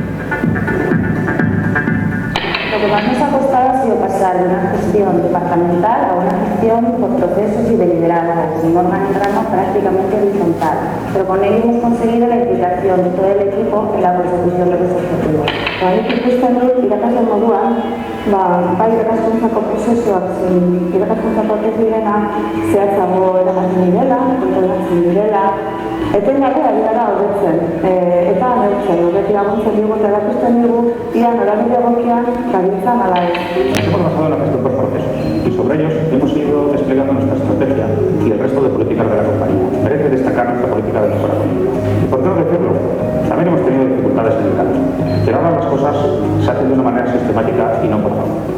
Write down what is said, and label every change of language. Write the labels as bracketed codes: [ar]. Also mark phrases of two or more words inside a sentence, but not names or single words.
[es] Lo que más nos ha costado ha sido pasar de una gestión departamental a una gestión por procesos y de liderazgo, un organigrama prácticamente horizontal, pero con ello hemos conseguido la implicación de todo el equipo en la consecución de los objetivos. [eu] Baina ikusten irakasle moduan, bai irakaskuntzako prozesuak zein irakaskuntzako ez direna zehatzago eramaten direla, kontrolatzen direla, etengabe ari gara hobetzen, eta neurtzen, horretik laguntzen digu eta erakusten digu, ia norabide egokian gabiltzan ala ez. [es] Nos hemos basado en la gestión por procesos y sobre ellos hemos ido desplegando nuestra estrategia y el resto de políticas de la compañía. Merece destacar nuestra política de mejora continua. Y por qué no decirlo, también hemos tenido dificultades en el camino, pero ahora las cosas se hacen de una manera sistemática y no por favor.